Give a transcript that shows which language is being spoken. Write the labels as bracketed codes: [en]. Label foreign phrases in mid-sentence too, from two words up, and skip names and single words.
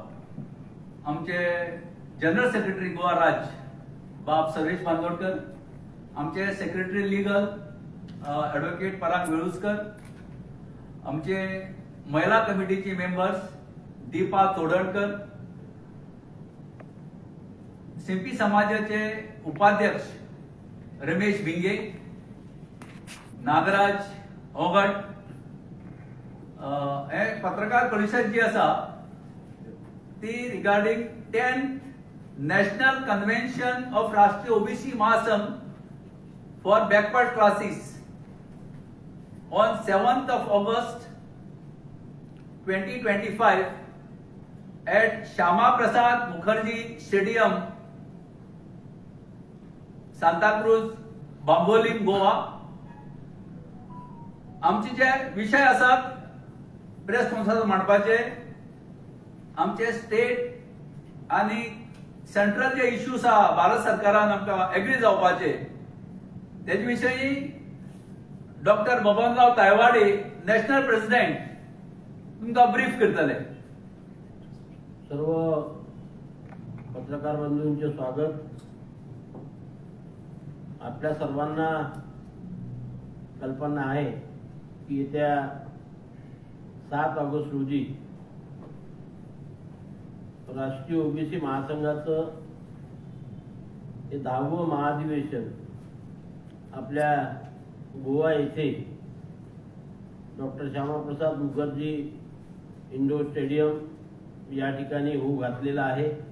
[kok] आमचे जनरल सेक्रेटरी गोवा राज्य बाब सर्वेश बांदोडकर, आमचे सेक्रेटरी लीगल ॲडव्होकेट पराग वेळुस्कर, आमचे महिला कमिटीचे मेंबर्स दीपा तोडणकर, सिंपी समाजाचे उपाध्यक्ष रमेश भिंगे, नागराज ओगट, हे पत्रकार परिषद जी आसा ती [en] regarding 10th National Convention of राष्ट्रीय ओबीसी महासंघ for Backward Classes on 7th of August 2025 at Shama Prasad Mukherjee Stadium, Santa Cruz, Bambolim, गोवा। [kok] आमचे जे विषय आसात प्रेस कॉन्फरन्सात मांडपाचे, आमचे स्टेट आणि सेंट्रल जे इश्यूज आहा भारत सरकारान आमकां एग्री जावपाचे तेजे विशयी डॉक्टर बबनराव तायवाडे [en] National President [kok] तुमकां ब्रीफ करतले। [mr] सर्व पत्रकार बंधूंचे स्वागत। आपल्या सर्वांना कल्पना आहे की येत्या 7 ऑगस्ट रोजी राष्ट्रीय ओबीसी महासंघाचं हे 10वं महाधिवेशन आपल्या गोवा येथे डॉक्टर श्यामाप्रसाद मुखर्जी इंडोर स्टेडियम या ठिकाणी होऊ घातलेला आहे।